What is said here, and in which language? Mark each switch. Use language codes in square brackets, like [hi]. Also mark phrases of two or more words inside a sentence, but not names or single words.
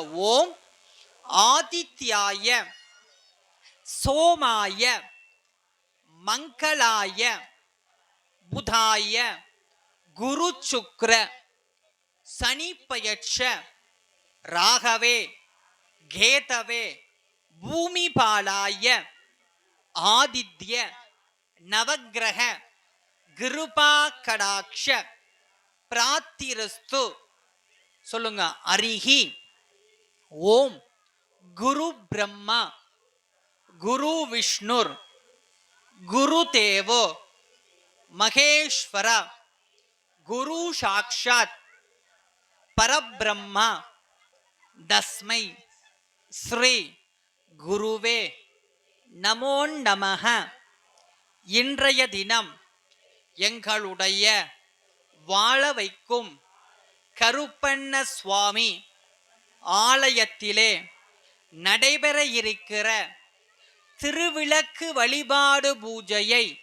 [sa] ॐ आदित्याय सोमाय मङ्गलाय बुधाय गुरु शुक्र शनि भ्यश्च राहवे केतवे भूमि पालाय आदित्य नवग्रह कृपा कटाक्ष प्रार्थिरस्तु. சொல்லுங்க. हरिः ॐ गुरु ब्रह्मा गुरु विष्णुर् गुरु देवो महेश्वर गुरु साक्षात् परब्रह्मा तस्मै श्री गुरवे नमो नमः. [ta] இன்றைய தினம் எங்களுடைய வாழ வைக்கும் கருப்பண்ண சுவாமி ஆலயத்திலே நடைபெற இருக்கிற திருவிளக்கு வழிபாடு பூஜையை